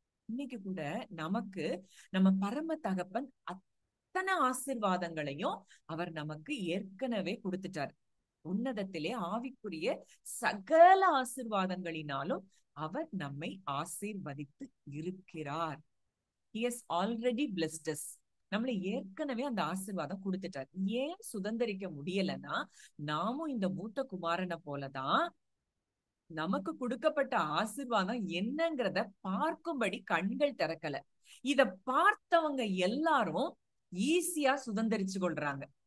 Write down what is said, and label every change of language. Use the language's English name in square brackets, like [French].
[Tamil] இன்னைக்கு கூட நமக்கு நம்ம பரம தகப்பன் அத்தனை ஆசீர்வாதங்களையும் அவர் நமக்கு ஏற்கனவே கொடுத்துட்டாரு. உன்னதத்திலே ஆவிக்குரிய சகல ஆசீர்வாதங்களினாலும் அவர் நம்மை ஆசீர்வதித்து இருக்கிறார். [English] He has already blessed us. [Tamil] நம்மளை ஏற்கனவே அந்த ஆசீர்வாதம் கொடுத்துட்டார். ஏன் சுதந்திரிக்க முடியலன்னா, நாமும் இந்த மூத்த குமாரனை போலதான் நமக்கு கொடுக்கப்பட்ட ஆசீர்வாதம் என்னங்கிறத பார்க்கும்படி கண்கள் திறக்கல. இத பார்த்தவங்க எல்லாரும் ஈஸியா சுதந்திரிச்சு கொள்றாங்க.